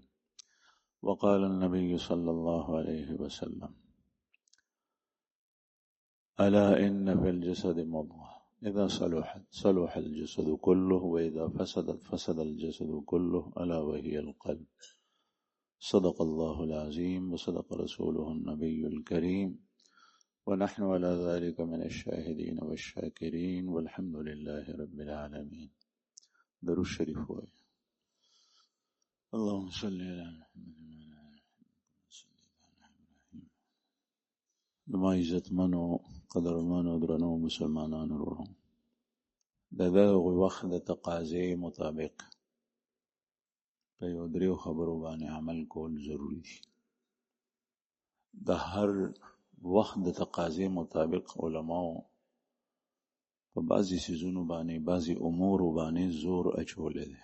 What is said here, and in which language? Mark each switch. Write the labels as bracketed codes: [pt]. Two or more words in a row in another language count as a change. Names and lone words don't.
[ar] وقال النبي صلى الله عليه وسلم: ألا إن في الجسد مضغة إذا صلحت صلح الجسد كله وإذا فسدت فسد الجسد كله ألا وهي القلب. صدق الله العظيم وصدق رسوله النبي الكريم، ونحن على ذلك من الشاهدين والشاكرين والحمد لله رب العالمين. [ps] درود شریف وایي. [ar] اللهم صل على محمد. [ps] نما عزت منو قدر منو درنو مسلمانانو ورو دغه وخت د تقاضې مطابق په یو دریو خبرو باندې عمل کول ضروری دي. د هر وخت د تقاضې مطابق علماو په بعضی سيزونو باندې بعضی امور باندې زور اچولې ده.